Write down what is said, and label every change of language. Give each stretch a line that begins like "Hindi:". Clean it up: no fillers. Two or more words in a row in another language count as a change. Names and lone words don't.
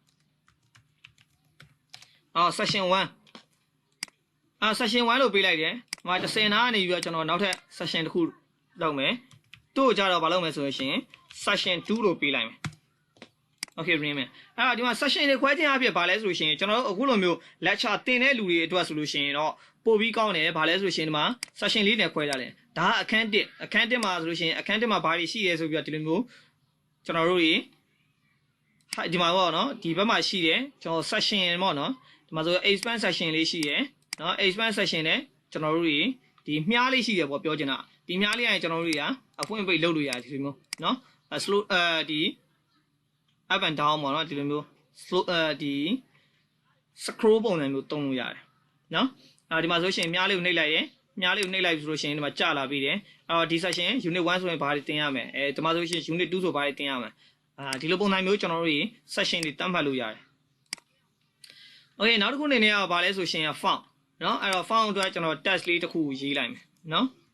Burmese: session 1session 1လို့ပေးလိုက်တယ်ဒီမှာ10နားကနေပြီးတော့ကျွန်တော်နောက်ထပ် session တစ်ခုလုပ်မယ်တို့ကြတော့မလုပ်မယ်ဆိုရင် session 2လို့ပေးလိုက်မယ် okay ပြင်မယ်အဲ့တော့ဒီမှာ session တွေခွဲခြင်းအဖြစ်ဘာလဲဆိုလို့ရှိရင်ကျွန်တော်တို့အခုလိုမျိုး lecture သင်တဲ့လူတွေအတွက်ဆိုလို့ ရှိရင်တော့ပို့ပြီးကောင်းတယ်ဘာလဲဆိုလို့ရှိရင်ဒီမှာ session လေးနဲ့ခွဲကြတယ်ဒါကအခန်း1မှာဆိုလို့ရှိရင်အခန်း1မှာဘာတွေရှိရဲဆိုပြီးတော့ဒီလိုမျိုးကျွန်တော်တို့ဒီမှာပေါ့နော်ဒီဘက်မှာရှိ တယ်ကျွန်တော် session ပေါ့နော်ဒီမှာဆို
English: expand session
Burmese: လေးရှိတယ်နော်
English: expand session
Burmese: နဲ့ကျွန်တော်တို့ဒီမြားလေးရှိတယ်ပေါ့ပြောချင်တာဒီမြားလေးကကျွန်တော်တို့ တွေကအဖွင့်ပိတ်လုပ်လို့ရတယ်ဒီလိုမျိုးနော် slow ဒီ
English: up and down
Burmese: ပေါ့နော်ဒီလိုမျိုး slow ဒီ scroll ပုံစံမျိုးတုံးလို့ရတယ်နော်ဒီမှာဆိုရှင်မြားလေးကိုနှိပ်လိုက်ရင်မြားလေးကိုနှိပ်လိုက်ပြီဆိုလို့ရှိရင်ဒီမှာကျလာပြီးတယ်ဒီ
English: session unit
Burmese: 1ဆိုရင်ဘာတွေတင်ရမလဲဒီမှာဆိုရှင် unit 2ဆိုဘာတွေတင်ရမလဲဒီလိုပုံစံမျိုးကျွန်တော်တို့session တွေတတ်မှတ်လို့ရတယ် okay နောက်တစ်ခုအနေနဲ့ကဘာလဲဆိုရှင် font နော်အဲ့တော့ font အတွက်ကျွန်တော် text လေးတစ်ခုရေးလိုက်မယ်နော်